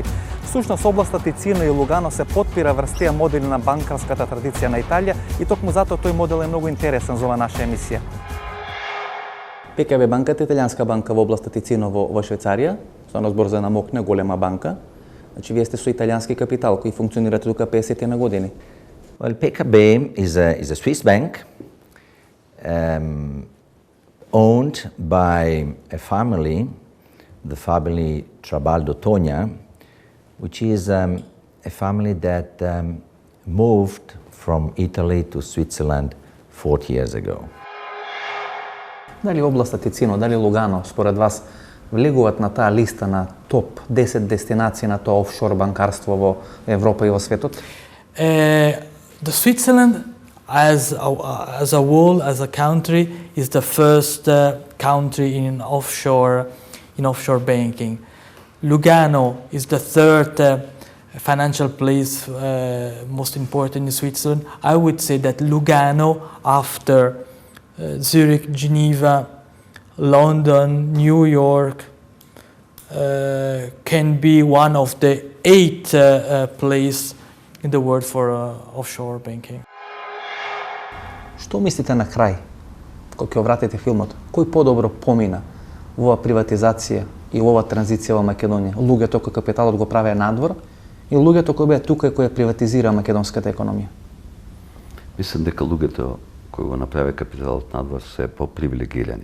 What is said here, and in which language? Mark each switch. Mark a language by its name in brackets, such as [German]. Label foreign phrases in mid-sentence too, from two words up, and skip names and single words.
[Macedonian] Всушност областа Тицино и Лугано се потпира врз тие модели на банкарската традиција на Италија и токму затоа тој модел е многу интересен за ова наша емисија. ПКБ банката е италианска банка во областа Тицино во Швейцарија, станува збор за една мокна голема банка. Значи вие сте со италиански капитал кој функционирате тука 50 на години. [English] Well, PKB is a Swiss bank owned by a family, the family Trabaldo Tonia, which is a family that moved from Italy to Switzerland 40 years ago. [Macedonian] Дали областа Тицино, дали Лугано, според вас, влегуваат на таа листа на топ 10 дестинации на тоа офшор банкарство во Европа и во светот? [English] The Switzerland as a whole, as a country, is the first country in offshore banking. Lugano is the third financial place most important in Switzerland. I would say that Lugano, after Zurich, Geneva, London, New York, can be one of the 8 places in the world for offshore banking. [Macedonian] Што мислите на крај, кога ќе вратите филмот? Кој подобро помина во оваа приватизација и во оваа транзиција во Македонија? Луѓето кои капиталот го правеа надвор и луѓето кои беа тука и кои приватизираа македонската економија? Мислам дека луѓето кои го направи капиталот надвор се попривилегирани.